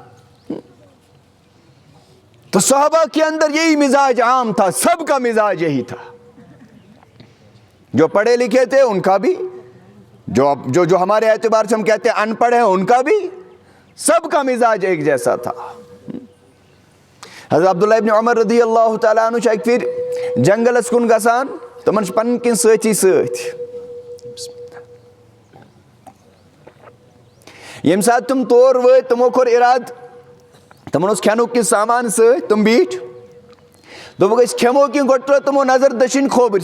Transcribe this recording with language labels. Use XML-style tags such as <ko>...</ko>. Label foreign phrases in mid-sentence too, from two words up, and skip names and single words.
<ur>تو صحابہ کے اندر یہی مزاج عام تھا, سب کا مزاج یہی تھا. جو پڑھے لکھے تھے ان کا بھی, جو ہمارے اعتبار سے ہم کہتے ہیں ان پڑھ ہیں ان کا بھی, سب کا مزاج ایک جیسا تھا.</ur> <ks>حضرت عبداللہ ابن عمر رضی اللہ تعالیٰ عنہ</ks> <ur>ایک پھر</ur> <ks>جنگلس کن گسان تمن پن کن سچی ست. یم سات تم تور وٲتۍ تمو کوٚر اراد تمن اوس کھٮ۪نُک کینٛہہ سامان سۭتۍ, تم بیٖٹھۍ دوٚپُکھ أسۍ کھٮ۪مو کینٛہہ, گۄڈٕ ترٲو تمو نظر دٔچھِنۍ کھووٕرۍ.</ks>